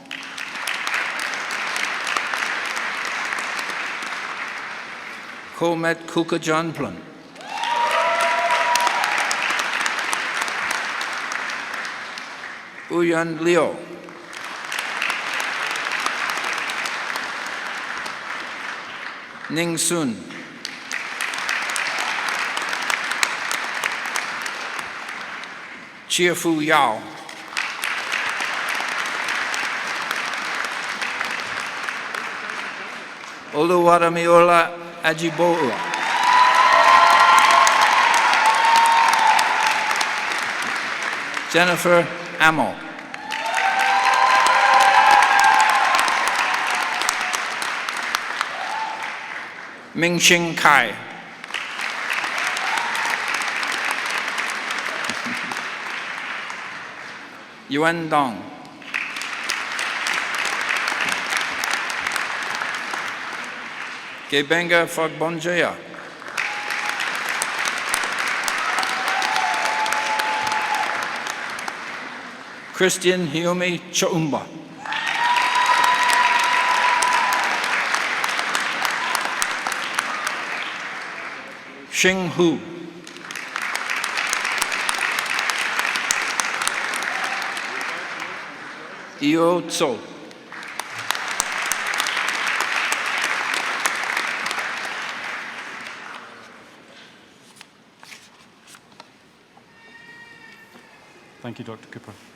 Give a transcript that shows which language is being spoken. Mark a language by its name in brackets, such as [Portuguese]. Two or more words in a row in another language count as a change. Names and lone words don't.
[English] Komet Kuka Janplan. Uyan Liu. Ning Sun. Chia-Fu Yao. Oluwadamiola Ajibola. Jennifer Amo. Mingxing Kai. Yuan Dong. Gebenga Fagbonjaya. Christian Hiyomi Chaumba. Xing Hu. Io Tso. Thank you, Dr. Cooper.